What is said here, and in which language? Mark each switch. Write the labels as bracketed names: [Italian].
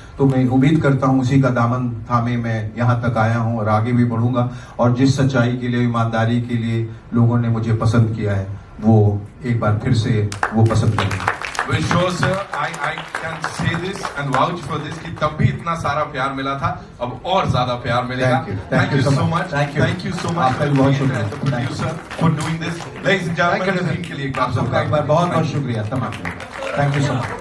[Hindi] तो मैं उम्मीद करता हूँ उसी का दामन थामे मैं यहाँ तक आया हूँ और आगे भी बढ़ूंगा, और जिस सच्चाई के लिए, ईमानदारी के लिए लोगों ने मुझे पसंद किया है, वो एक बार फिर से वो पसंद करेंगे। [English] Well, sure, sir. I can say this and vouch for this [Hindi] कि तब भी इतना सारा प्यार मिला था, अब और ज्यादा प्यार मिलेगा। [English] Thank you so much. Thank you so much. [Hindi] आपका भी बहुत शुक्रिया। [English] As a producer for doing this. Ladies and gentlemen, [Hindi] के लिए आप सबका एक बार बहुत बहुत शुक्रिया तमाम। [English] Thank you so much.